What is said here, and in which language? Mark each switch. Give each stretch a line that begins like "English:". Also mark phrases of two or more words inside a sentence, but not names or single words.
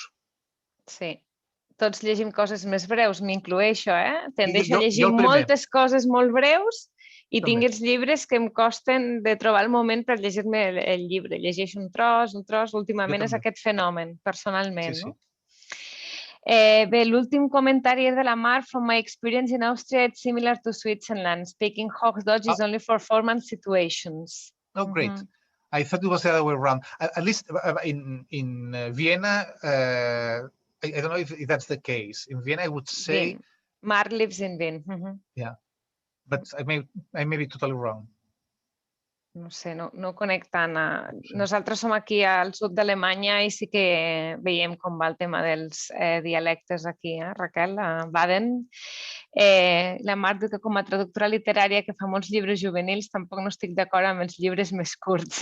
Catalan: Sí, tots llegim coses més breus, m'incloeixo, Tendeixo a llegir moltes coses molt breus i tinc els llibres que em costen de trobar el moment per llegir-me el llibre. Llegeixo un tros, últimament és aquest fenomen, personalment. Bé, l'últim comentari és de la Mar.
English: From my experience in Austria, it's similar to Switzerland. Speaking Hochdeutsch is only for formal situations. Oh, great. I thought it was the other way around. At least in Vienna, I don't know if that's the case. In Vienna, I would say... Mark lives in Vienna. Yeah, but I may be totally wrong.
Catalan: no sé, no connectant. Nosaltres som aquí al sud d'Alemanya i sí que veiem com va el tema dels dialectes aquí, Raquel, a Baden. La Marta, que com a traductora literària que fa molts llibres juvenils, tampoc no estic d'acord amb els llibres més curts.